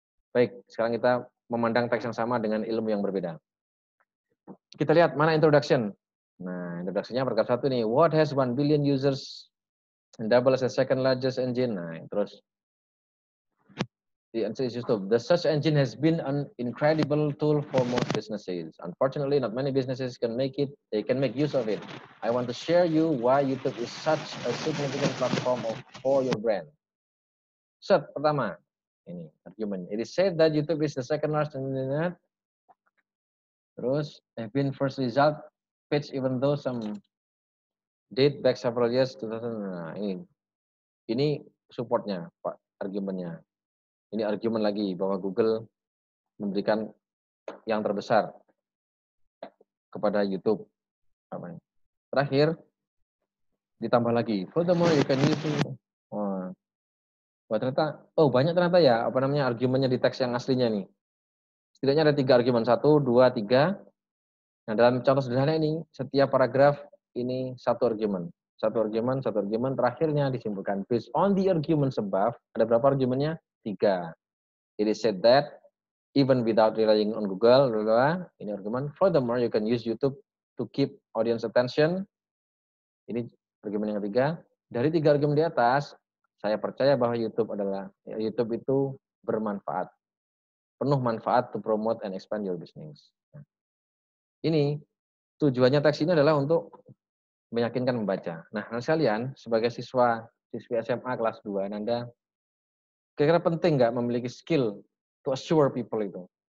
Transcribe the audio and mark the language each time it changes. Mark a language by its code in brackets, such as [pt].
[id] Baik, sekarang kita memandang teks yang sama dengan ilmu yang berbeda. Kita lihat mana introduction. Nah, introduction-nya paragraf 1 nih. [en] What has 1 billion users and double as the second largest engine. Nah, terus the answer is YouTube. The search engine has been an incredible tool for most businesses. Unfortunately, not many businesses can make it. They can make use of it. I want to share you why YouTube is such a significant platform for your brand. [id] Set pertama, ini [en] argument. It is said that YouTube is the second largest on the internet. Terus, have been first result page even though some date back several years. 2000. [id] Nah, ini supportnya, Pak, argumennya. Ini argumen lagi bahwa Google memberikan yang terbesar kepada YouTube. Terakhir, ditambah lagi. [en] Furthermore, you can use it. [id] Banyak ternyata ya, argumennya di teks yang aslinya nih. Setidaknya ada 3 argumen, 1, 2, 3. Nah, dalam contoh sederhana ini, setiap paragraf ini satu argumen. Satu argumen, terakhirnya disimpulkan. [en] Based on the argument above, [id] ada berapa argumennya? 3. [en] It is said that even without relying on Google, [id] ini argumen. [en] Furthermore, you can use YouTube to keep audience attention. [id] Ini argumen yang ketiga. Dari 3 argumen di atas, saya percaya bahwa YouTube itu bermanfaat. Penuh manfaat [en] to promote and expand your business. [id] Ini tujuannya teks ini adalah untuk meyakinkan membaca. Nah, sekalian, sebagai siswi SMA kelas 2, Anda kira-kira penting nggak memiliki skill [en] to assure people [id] itu?